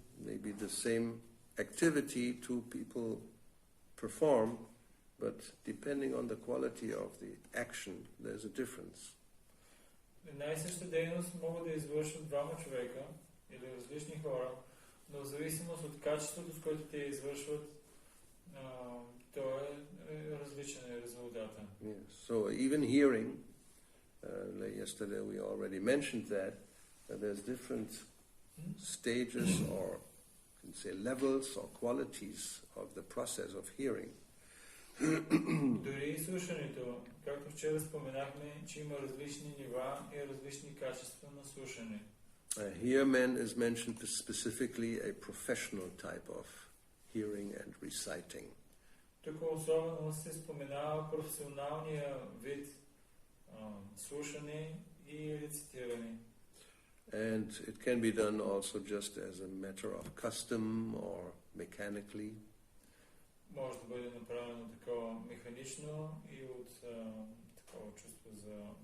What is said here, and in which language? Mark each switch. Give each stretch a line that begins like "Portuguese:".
English: Maybe the same activity two people perform, but depending on the quality of the action, there's a difference.
Bulgarian: Една и съща дейност могат да извършват двама човека или различни хора, но в зависимост от качеството, с което те извършват, то е различен резултата.
English: Yes. So even hearing, yesterday we already mentioned that there's different stages or you can say levels or qualities of the process of hearing.
Bulgarian: Дори и слушането, както вчера споменахме, че има различни нива и различни качества на слушане.
English: Here man is mentioned specifically a professional type of hearing and reciting.
Bulgarian: Тук особено се споменава професионалния вид слушане и рецитиране.
English: And it can be done also just as a matter of custom or mechanically.
Bulgarian: Може да бъде направено такова механично и от такова чувство за